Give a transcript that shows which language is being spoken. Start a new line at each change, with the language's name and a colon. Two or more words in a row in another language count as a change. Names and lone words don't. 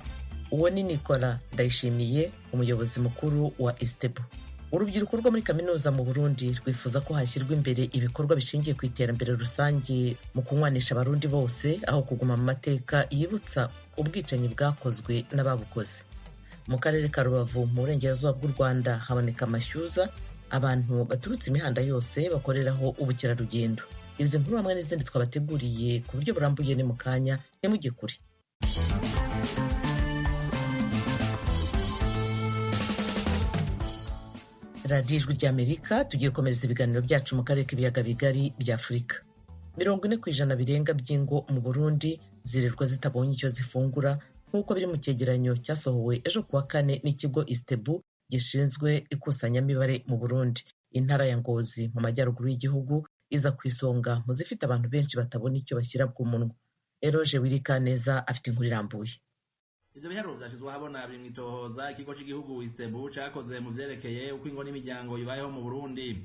Kinyarwanda: Uwo ni Nicola Ndayishimiye, umuyobozi mukuru wa Itsebu. Urubyiruko rwo muri kaminuza mu Burundi rwifuza ko hashyirwa imbere ibikorwa bishingiye ku iterambere rusange mu kunywanisha abarundi bose, aho kuguma mu mateka yibutsa ubwicanyi bwakozwe n'ababukoze. Mu karere ka Rubavu mu burengerazuba bw'u Rwanda haboneka amashyuza, abantu baturutse imihanda yose bakoreraho ubukerarugendo. Izi nkuru hamwe n'izindi twabateguriye ku buryo burambuye ni mu kanya, ntimujye kure. Radiyo Ijwi ry'Amerika, tugiye gukomereza ibiganiro byacu mu karere k'ibiyaga bigari bya Afurika. 40% birenga by'ingo mu Burundi zirirwa zitabonye icyo zifungura, nk'uko biri mu cyegeranyo cyasohowe ejo kuwa kane n'ikigo Itsebu gishinzwe ikusanyamibare mu Burundi. Intara ya Ngozi mu majyaruguru y'igihugu iza ku isonga mu zifite abantu benshi batabona icyo bashyira ku munwa. Eroje Wirikaneza afite inkuru irambuye.
Rundi: Ivyo biharuro vyashizwe habona biri mw'itohoza ikigo c'igihugu Itsebu cakoze mu vyerekeye uko ingo n'imiryango ibayeho mu Burundi.